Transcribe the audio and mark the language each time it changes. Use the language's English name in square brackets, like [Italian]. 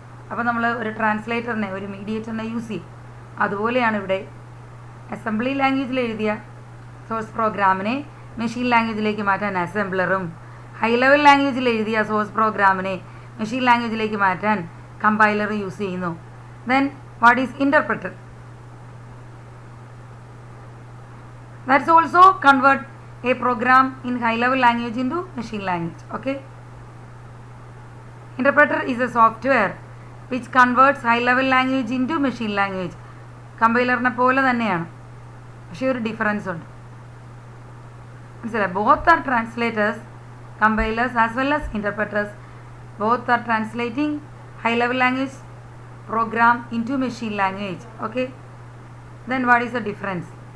[Malayalam] അപ്പോൾ നമ്മൾ ഒരു ട്രാൻസ്ലേറ്ററിനെ, ഒരു മീഡിയേറ്ററിനെ യൂസ് ചെയ്യും. അതുപോലെയാണ് ഇവിടെ അസംബ്ലി ലാംഗ്വേജിൽ എഴുതിയ സോഴ്സ് പ്രോഗ്രാമിനെ മെഷീൻ ലാംഗ്വേജിലേക്ക് മാറ്റാൻ അസംബ്ലറും, ഹൈ ലെവൽ ലാംഗ്വേജിൽ എഴുതിയ സോഴ്സ് പ്രോഗ്രാമിനെ മെഷീൻ ലാംഗ്വേജിലേക്ക് മാറ്റാൻ കമ്പൈലർ യൂസ് ചെയ്യുന്നു. [English] Then what is interpreter? That's also convert a program in high level language into machine language. Okay. Interpreter is a software which converts high level language into machine language. [Malayalam] കമ്പൈലറിനെ പോലെ തന്നെയാണ്, പക്ഷേ ഒരു difference ഉണ്ട്. മനസ്സിലായി? [English] Both are translators, compilers as well as interpreters. Both are translating high level language program into machine language. Okay. Then what is the difference?